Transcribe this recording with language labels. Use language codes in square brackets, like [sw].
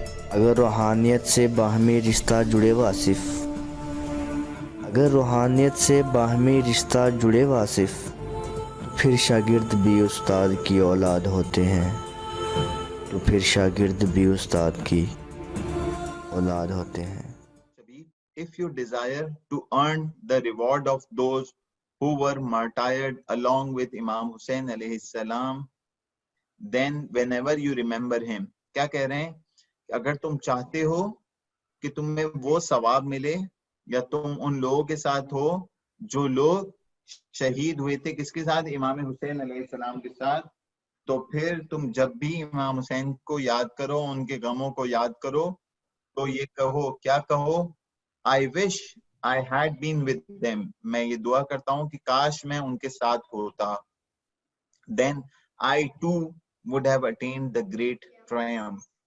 [ur] اگر روحانیت سے باہمی رشتہ جڑے واصف، اگر روحانیت سے باہمی رشتہ جڑے واصف، تو پھر شاگرد بھی استاد کی اولاد ہوتے ہیں، تو پھر شاگرد بھی استاد کی اولاد ہوتے ہیں. [en] If you desire to earn the reward of those who were martyred along with Imam Hussein alayhi salam, then whenever you remember him. [ur] کیا کہہ رہے ہیں؟ اگر تم چاہتے ہو کہ تمہیں وہ ثواب ملے یا تم ان لوگوں کے ساتھ ہو جو لوگ شہید ہوئے تھے، کس کے ساتھ؟ امام حسین علیہ السلام کے ساتھ، تو پھر تم جب بھی امام حسین کو یاد کرو، ان کے غموں کو یاد کرو، تو یہ کہو، کیا کہو؟ [en] I wish I had been with them. [ur] میں یہ دعا کرتا ہوں کہ کاش میں ان کے ساتھ ہوتا. [en] Then I too would have attained the great triumph.